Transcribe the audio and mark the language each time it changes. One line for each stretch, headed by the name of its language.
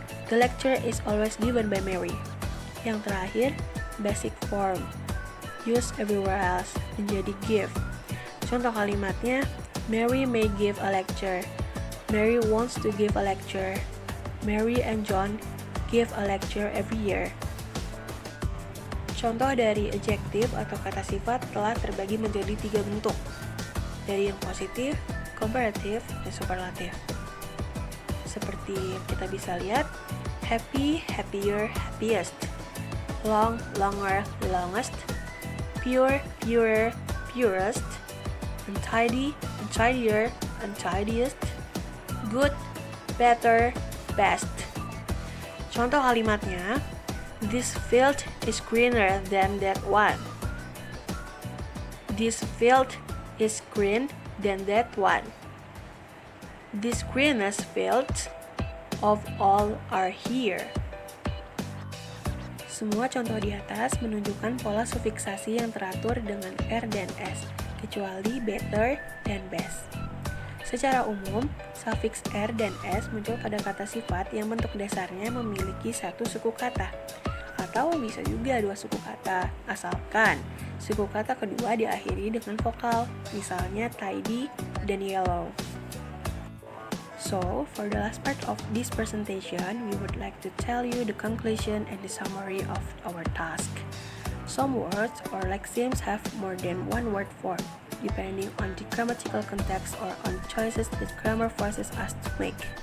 English: The lecture is always given by Mary.
Indonesian: Yang terakhir,
English: basic form, used everywhere else,
Indonesian: menjadi
English: give.
Indonesian: Contoh kalimatnya,
English: Mary may give a lecture. Mary wants to give a lecture. Mary and John give a lecture every year.
Indonesian: Contoh dari adjektif atau kata sifat telah terbagi menjadi 3 bentuk, dari yang positif, comparative, dan superlatif. Seperti kita bisa lihat,
English: happy, happier, happiest, long, longer, longest, pure, purer, purest, untidy, untidier, untidiest, good, better, best.
Indonesian: Contoh kalimatnya,
English: this field is greener than that one. This field is green than that one. These greenest fields of all are here.
Indonesian: Semua contoh di atas menunjukkan pola sufiksasi yang teratur dengan R dan S, kecuali better dan best. Secara umum, sufiks R dan S muncul pada kata sifat yang bentuk dasarnya memiliki satu suku kata, atau bisa juga 2 suku kata, asalkan suku kata kedua diakhiri dengan vokal, misalnya tidy dan yellow.
English: So, for the last part of this presentation, we would like to tell you the conclusion and the summary of our task. Some words or lexemes have more than one word form, depending on the grammatical context or on choices that grammar forces us to make.